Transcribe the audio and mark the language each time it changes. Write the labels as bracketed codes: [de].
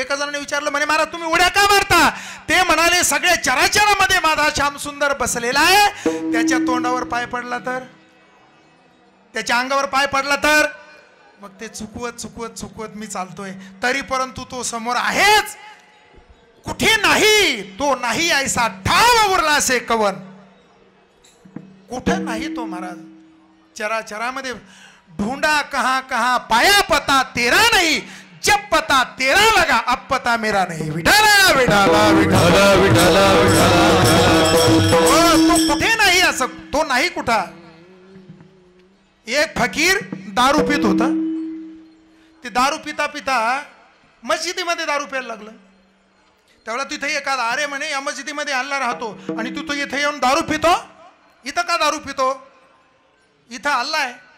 [mr] एका जणाने विचारलं, म्हणे महाराज तुम्ही उड्या का मारता? ते म्हणाले सगळ्या चराचरामध्ये माझा श्याम सुंदर बसलेला आहे, त्याच्या तोंडावर पाय पडला तर, त्याच्या अंगावर पाय पडला तर, मग ते चुकवत चुकवत चुकवत मी चालतोय तरी परंतु तो समोर आहेच, कुठे नाही. तो नाही ऐसा ठाव उरला असे कवन, कुठे नाही तो महाराज. [hi] चराचरामध्ये ढूंढा कहां कहां पाया पता तेरा नहीं, जब पता तेरा लगा अब पता मेरा नहीं. [mr] विठाला विठाला विठाला विठाला विठाला. तो कुठे नाही असं, तो नाही कुठा. एक फकीर दारू पित होता. ते दारू पिता पिता मस्जिदीमध्ये दारू प्यायला लागलं. त्यावेळेला तिथे एखादा, अरे म्हणे या मस्जिदीमध्ये अल्ला राहतो आणि तू तो इथे येऊन दारू पितो, इथं का दारू पितो, इथं अल्ला आहे.